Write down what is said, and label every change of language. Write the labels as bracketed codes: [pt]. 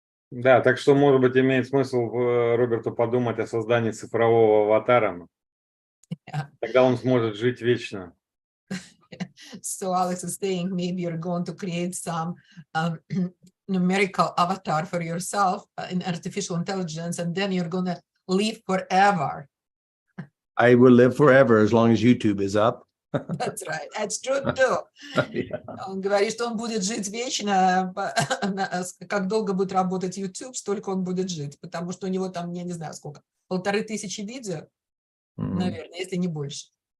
[ru] Да, так что, может быть, имеет смысл Роберту подумать о создании цифрового аватара. Тогда он сможет жить вечно. [en] So Alex is saying, maybe you're going to create some numerical avatar for yourself in artificial intelligence, and then you're going to live forever. I will live forever as long as YouTube is up. That's right. That's true too. [ru] Он говорит, что он будет жить вечно, как долго будет работать YouTube, столько он будет жить, потому что у него там, я не знаю сколько, 1500 видео, наверное, если не больше.